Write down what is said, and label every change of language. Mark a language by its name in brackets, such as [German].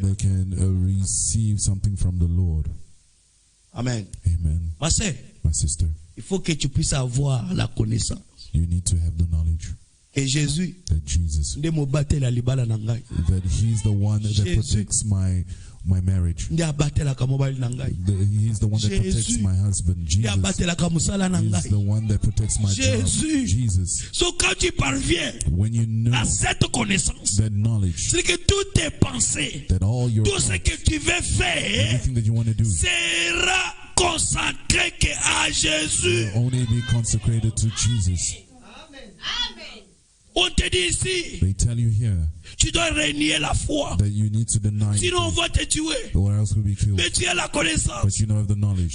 [English] that they can receive something from the Lord. Amen. Amen. [French] Ma sœur, [English] My sister, [French] il faut que tu puisses avoir la connaissance. [English] you need to have the knowledge [French] Et Jésus, [English] that Jesus, [Lingala] nde mo batela libala na ngai. [English] that he's the one that [French] Jésus. [English] protects my my marriage. [Lingala] Ndi abatelaka mobali na ngai. [English] He's the one that protects [French] Jésus. [English] my husband. [Lingala] Ndi [English] Jesus. [Lingala] abatelaka musala na [English] He's [Lingala] ngai. [English] the one that protects my job. [French] Jésus. [English] Jesus. [French] So quand tu parviens [English] When you know [French] à cette connaissance, [English] that knowledge, [French] c'est que toutes tes pensées, [English] that all your [French] tout ce que tu veux faire [English] everything that you want to do [French] sera consacré que à Jésus. [English] will only be consecrated to Jesus. [French] On te dit ici, [English] They tell you here [French] tu dois renier la foi. [English] that you need to deny [French] Sinon on [English] faith, [French] va te tuer. [English] or else you'll be killed. [French] Mais tu as la connaissance. [English] But you don't have the knowledge.